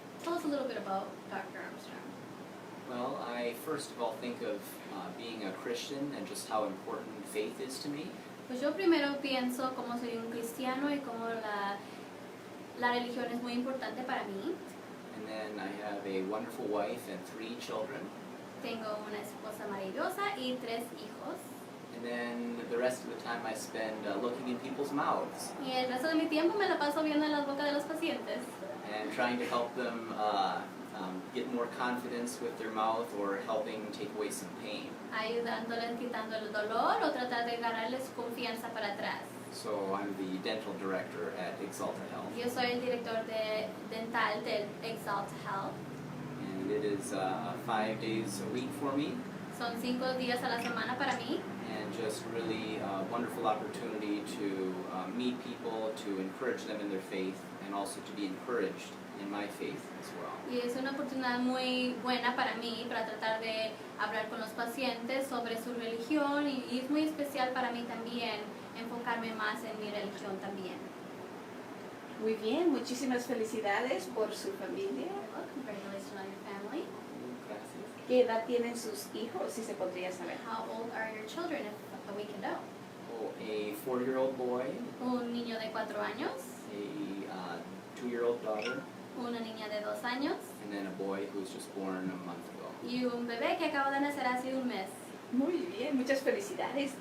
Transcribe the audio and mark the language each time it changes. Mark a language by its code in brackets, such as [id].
[en] Tell us a little bit about Dr. Armstrong. Well, I first of all think of being a Christian and just how important faith is to me. [es] Pues yo primero pienso cómo soy un cristiano y cómo la religión es muy importante para mí. [en] And then I have a wonderful wife and 3 children. [es] Tengo una esposa maravillosa y 3 hijos. [en] And then the rest of the time I spend looking in people's mouths [es] Y el resto de mi tiempo me la paso viendo en las bocas de los pacientes, [en] and trying to help them get more confidence with their mouth or helping take away some pain. [es] ayudándoles, quitando el dolor o tratar de ganarles confianza para atrás. [en] So I'm the dental director at Exalta Health. [es] Yo soy el director dental de Exalta Health. [en] And it is 5 days a week for me. [es] Son 5 días a la semana para mí. [en] And just really a wonderful opportunity to meet people, to encourage them in their faith, and also to be encouraged in my faith as well. [es] Y es una oportunidad muy buena para mí, para tratar de hablar con los pacientes sobre su religión y es muy especial para mí también enfocarme más en mi religión también. Muy bien, muchísimas felicidades por su familia. [en] Congratulations on your family. [es] Gracias. ¿Qué edad tienen sus hijos, si se podría saber? [en] How old are your children if we can know? Oh, a 4-year-old boy, [es] Un niño de 4 años, [en] a 2-year-old daughter, [es] una niña de 2 años [en] and then a boy who was just born a month ago. [es] y un bebé que acaba de nacer hace un mes. Muy bien, muchas felicidades.